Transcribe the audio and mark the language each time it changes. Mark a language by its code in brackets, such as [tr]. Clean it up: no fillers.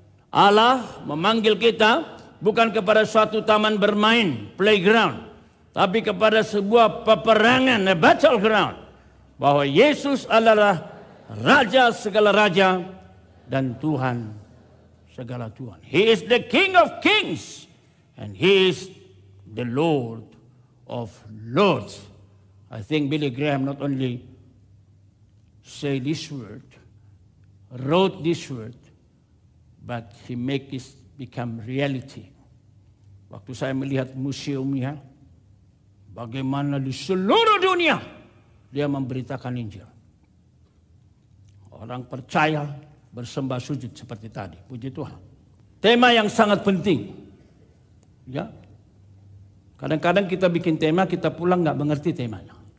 [id] Allah memanggil kita bukan kepada suatu taman bermain, playground, tapi kepada sebuah peperangan, a battleground, bahwa Yesus adalah Raja segala raja dan Tuhan segala Tuhan. [en] He is the King of Kings and He is the Lord of Lords. I think Billy Graham not only say this word, wrote this word, but he make it become reality. [id] Waktu saya melihat museumnya, bagaimana di seluruh dunia dia memberitakan Injil. Orang percaya bersembah sujud seperti tadi. Puji Tuhan. Tema yang sangat penting. Ya. Kadang-kadang kita bikin tema, kita pulang nggak mengerti temanya.